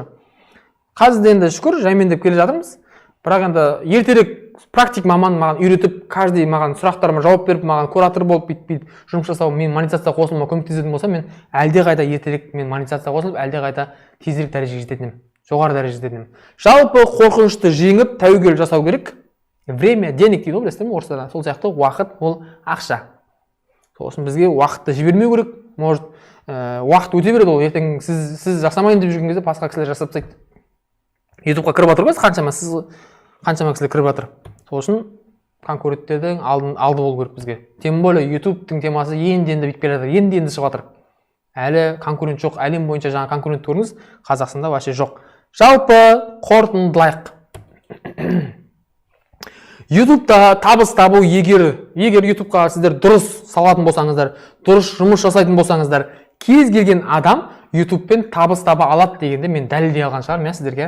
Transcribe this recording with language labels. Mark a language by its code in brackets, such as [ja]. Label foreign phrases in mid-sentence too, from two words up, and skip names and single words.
[kk] Қазір енді шүкір жаймен деп келе жатырмыз. Бірақ енді ертерек практик маман маған үйретіп, каждый маған сұрақтарыма жауап беріп, маған куратор болып бүйтіп жұмыс жасау, мен монетизация қосылуыма көмектесетін болса, мен әлдеқайда ертерек мен монетизация қосылып, әлдеқайда тезірек дәрежеге жететін едім. Жоғары дәрежеге жететін едім. Жалпы қорқынышты жеңіп, тәуекел жасау керек. [ru] Время, денег [kk] дейді ғой, білесіздер ме орыстарда? Сол сияқты уақыт ол ақша. Сол үшін бізге уақытты жібермеу керек. Может, уақыт өте береді ол. Ертең сіз жасамайын деп жүрген кезде басқа кісілер жасап тастайды. YouTube-қа кіріп жатыр ғой, қаншама кісілер кіріп жатыр. Сол үшін конкуренттердің алды болу керек бізге. [ru] Тем более [kk] YouTube-тың темасы енді бүйтіп келе жатыр, енді шығып жатыр. Әлі конкурент жоқ, әлем бойынша жаңа конкурент көріңіз, Қазақстанда вообще жоқ. Жалпы қорытындылайық. YouTube-та табыс табу, егер YouTube-қа сіздер дұрыс салатын болсаңыздар, дұрыс жұмыс жасайтын болсаңыздар, кез келген адам YouTube-пен табыс таба алады дегенде мен дәлелдей алған шығармын, сіздерге.